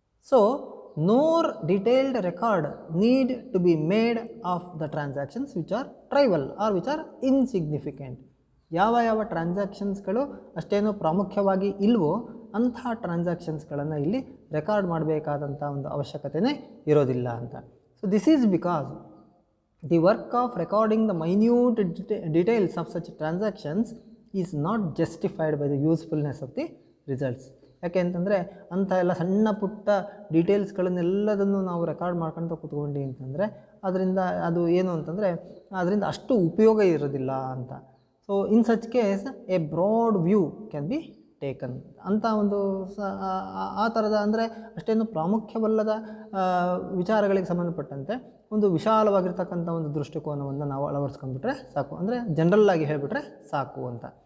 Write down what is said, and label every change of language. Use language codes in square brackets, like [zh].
[en] So no detailed record need to be made of the transactions which are trivial are which are insignificant. [kn] ಯಾವ ಟ್ರಾನ್ಸಾಕ್ಷನ್ಸ್ಗಳು ಅಷ್ಟೇನೋ ಪ್ರಾಮುಖ್ಯವಾಗಿ ಇಲ್ವೋ ಅಂಥ ಟ್ರಾನ್ಸಾಕ್ಷನ್ಸ್ಗಳನ್ನು ಇಲ್ಲಿ record ಮಾಡಬೇಕಾದಂಥ ಒಂದು ಅವಶ್ಯಕತೆಯೇ ಇರೋದಿಲ್ಲ ಅಂತ. [en] So this is because the work of recording the minute details of such transactions is not justified by the usefulness of the results. [kn] ಯಾಕೆ ಅಂತಂದರೆ ಅಂಥ ಎಲ್ಲ ಸಣ್ಣ ಪುಟ್ಟ ಡೀಟೇಲ್ಸ್ಗಳನ್ನೆಲ್ಲದನ್ನು ನಾವು ರೆಕಾರ್ಡ್ ಮಾಡ್ಕೊಳ್ತಾ ಕೂತ್ಕೊಂಡು ಅಂತಂದರೆ ಅದರಿಂದ ಅದು ಏನು ಅಂತಂದರೆ ಅದರಿಂದ ಅಷ್ಟು ಉಪಯೋಗ ಇರೋದಿಲ್ಲ ಅಂತ. [en] so in such case a broad view can be taken [kn] ಅಂತ ಒಂದು ಆ ಥರದ, ಅಂದರೆ ಅಷ್ಟೇನು ಪ್ರಾಮುಖ್ಯವಲ್ಲದ ವಿಚಾರಗಳಿಗೆ ಸಂಬಂಧಪಟ್ಟಂತೆ ಒಂದು ವಿಶಾಲವಾಗಿರ್ತಕ್ಕಂಥ ಒಂದು ದೃಷ್ಟಿಕೋನವನ್ನು ನಾವು ಅಳವಡಿಸ್ಕೊಂಡ್ಬಿಟ್ರೆ ಸಾಕು, ಅಂದರೆ ಜನರಲ್ ಆಗಿ ಹೇಳಿಬಿಟ್ರೆ ಸಾಕು ಅಂತ.